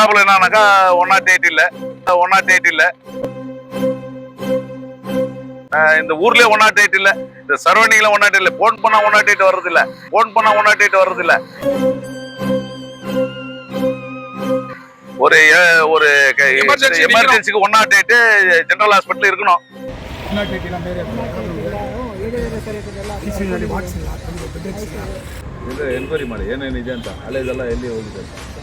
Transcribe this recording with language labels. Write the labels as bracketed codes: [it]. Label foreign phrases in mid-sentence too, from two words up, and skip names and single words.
[ta] ப்ராப்ளம் என்னன்னாக்கா 108 இல்ல 108 இல்ல இந்த ஊர்லயே 108 இல்ல, இந்த சரௌண்டிங்ல 108 இல்ல. போன் பண்ணா 108 வர்றது இல்ல, போன் பண்ணா 108 வர்றது இல்ல. ஒரு ஒரு எமர்ஜென்சிக்கு 108 [en] general hospital [ta] இருக்கணும். [kn] ಎನ್ಕ್ವೈರಿ ಮಾಡಿ ಏನೇನಿದೆ ಅಂತ ಹಳೆದೆಲ್ಲ ಎಲ್ಲಿ ಹೋಗಿದೆ ಅಂತ.